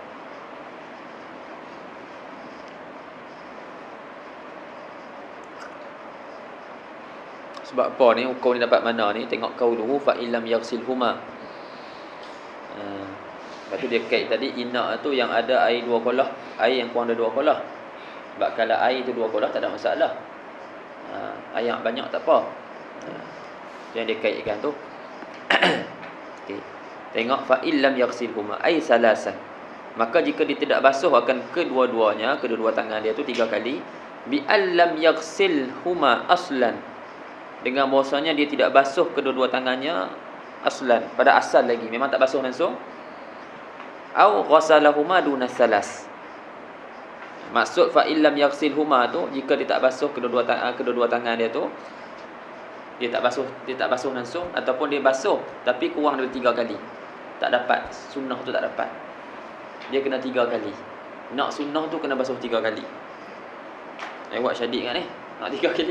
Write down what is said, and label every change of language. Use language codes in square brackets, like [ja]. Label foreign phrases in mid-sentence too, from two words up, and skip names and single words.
[ms] Sebab apa ni hukum ni dapat mana ni? Tengok qauluhu [ar] فإن لم يغسلهما. [ms] Lepas tu dia kait tadi inak tu yang ada air 2 kolah, air yang kurang ada 2 kolah. Sebab kalau air tu 2 kolah tak ada masalah. Air yang banyak tak apa. Yang dia kaitkan tu. Okey. Tengok [ar] فإن لم يغسلهما أي ثلاثا. [ms] Maka jika dia tidak basuh akan kedua-duanya, kedua-dua tangan dia tu 3 kali, [ar] بأن لم يغسلهما أصلا. [ms] Dengan bahasanya dia tidak basuh kedua-dua tangannya aslan, pada asal lagi, memang tak basuh langsung. [ar] أو غسلهما دون ثلاث. [ms] Maksud [ar] فإن لم يغسلهما [ms] tu, jika dia tak basuh kedua-dua tangan dia tu, dia tak basuh langsung, ataupun dia basuh tapi kurang dari 3 kali. Tak dapat, sunnah tu tak dapat. Dia kena 3 kali. Nak sunnah tu kena basuh 3 kali. Buat syadid kan nak 3 kali.